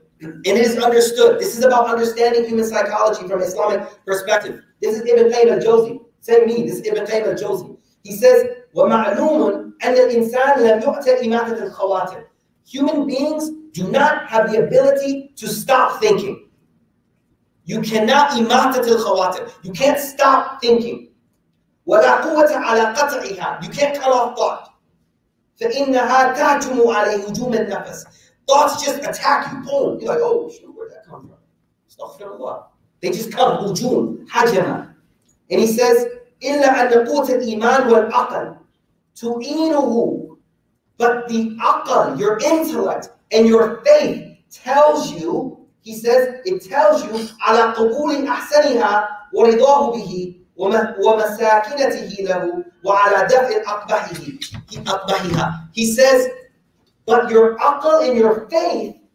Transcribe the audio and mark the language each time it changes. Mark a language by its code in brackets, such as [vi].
[en] And it is understood. This is about understanding human psychology from Islamic perspective. This is Ibn Qayyim al-Jawzi. Say me, this is Ibn Qayyim al-Jawzi. He says, [ar] وَمَعْلُومٌ أَنَّ الْإِنسَانَ لَمْ يُؤْتَ إِمَاتَةَ الْخَوَاطِرِ. [en] Human beings do not have the ability to stop thinking. You cannot [ar] إِمَاتَةَ الْخَوَاطِرِ. [en] You can't stop thinking. [ar] وَلَا قُوَّةَ عَلَى قَطْعِهَا. [en] You can't cut off thought. [ar] فَإِنَّهَا تَهْجُمُ عَلَيْهِ هُجُومَ النَّفْسِ. [en] Thoughts just attack you. Boom. You're like, oh, shoot, where'd that come from? Astaghfirullah. They just come. Hujum. Hajama. And he says, [ar] إِلَّا أَنَّ قُوَّةَ الْإِيمَانِ وَالْعَقْلِ تُعِينُهُ. [en] But the aql, your intellect, and your faith tells you, he says, it tells you, [ar] عَلَى قُبُولِ أَحْسَنِهَا وَرِضَاهُ بِهِ وَمَسَاكِنَتِهِ لَهُ وَعَلَى دَفْعِ أَقْبَحِهَا. [en] He says, but your aql and your faith